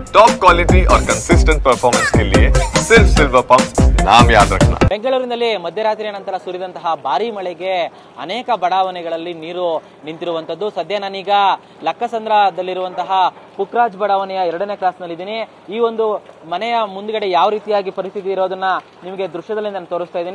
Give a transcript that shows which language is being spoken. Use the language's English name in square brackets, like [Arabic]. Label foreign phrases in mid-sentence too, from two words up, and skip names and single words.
[English] top quality [Hindi] और [English] consistent performance [Hindi] के लिए सिर्फ सिल्वर पंप नाम याद रखना। [Kannada] ಬೆಂಗಳೂರಿನಲ್ಲಿ ಮಧ್ಯರಾತ್ರಿಯ ನಂತರ ಸುರಿದಂತಹ ಭಾರೀ ಮಳೆಗೆ ಅನೇಕ ಬಡಾವಣೆಗಳಲ್ಲಿ ನೀರು ನಿಂತಿರುವಂತದ್ದು. ಸದ್ಯ ನಾನೀಗ ಲಕ್ಕಸಂದ್ರದಲ್ಲಿರುವಂತಹ ಪುಕ್ರಾಜ್ ಬಡಾವಣೆಯ 2ನೇ ಕ್ರಾಸ್ನಲ್ಲಿದ್ದೀನಿ. ಈ ಒಂದು ಮನೆಯ ಮುಂದ್ಗಡೆ ಯಾವ ರೀತಿಯಾಗಿ ಪರಿಸ್ಥಿತಿ ಇರೋದನ್ನ ನಿಮಗೆ ದೃಶ್ಯದಲ್ಲಿ ನಾನು ತೋರಿಸ್ತಾ ಇದ್ದೀನಿ.